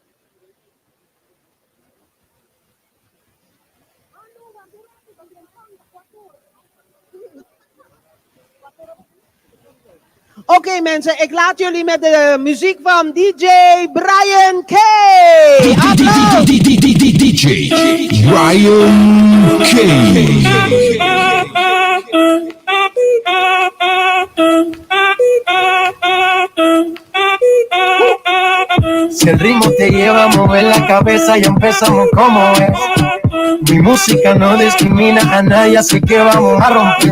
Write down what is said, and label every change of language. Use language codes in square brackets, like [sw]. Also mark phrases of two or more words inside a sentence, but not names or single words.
[nl] Oké mensen, ik laat jullie met de muziek van DJ Brian K. Applaus! DJ Brian K. [es] Si el ritmo te lleva a mover la cabeza, ya empezamos como es. Mi música no discrimina a nadie, así que vamos a romper.